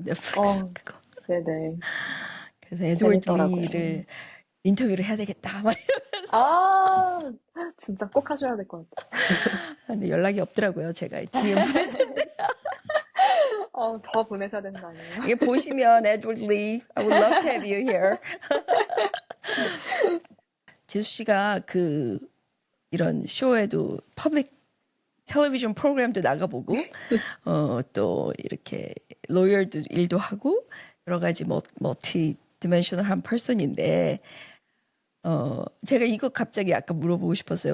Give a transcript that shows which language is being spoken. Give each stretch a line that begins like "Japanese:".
Korean: 넷플릭스 어, 그거. 네네. 그래서 에드워드 재밌더라고요. 리를 인터뷰를 해야 되겠다. 막 아, 진짜 꼭 하셔야 될 것 같아요. 근데 연락이 없더라고요. 제가 DM 보내. 더 보내셔야 되는 거 아니에요? 이게 보시면
English: 에드워드 리, I would love to have you here.
Korean: 지수 씨가 그 이런 쇼에도 퍼블릭 텔레비전 프로그램도 나가보고 또 이렇게 로열도 일도 하고 여러 가지 멀티 디멘셔널한 퍼슨인데 제가 이거 갑자기 아까 물어보고 싶었어요.